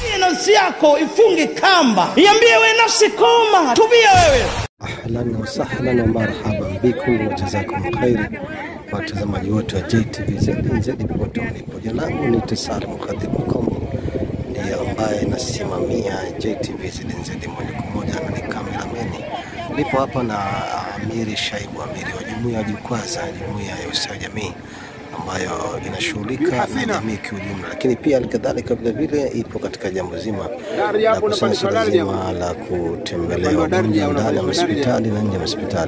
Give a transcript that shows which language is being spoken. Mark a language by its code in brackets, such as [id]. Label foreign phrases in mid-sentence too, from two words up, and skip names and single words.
[sw] nafsi yako ifunge kamba, iambie wewe nafsi koma, tubia wewe. [ar] أهلا وسهلا ومرحبا بكم وجزاكم خير [sw] watazamaji wote wa JTV ZD popote mlipo. Jina langu ni Tisar Mukhadim Kombo, ndiye ambaye nasimamia JTV ZD moja kwa moja, na ni kamerameni. Nipo hapa na Amiri Shaibu, amiri wa jumuiya ya Jukwaza, jumuiya ya ustawi jamii ambayo inashughulika na jamii kwa ujumla, lakini pia alikadhalika vile vile ipo katika jambo zima la kusanya swala zima la kutembelea wagonjwa ndani ya hospitali na nje ya hospitali.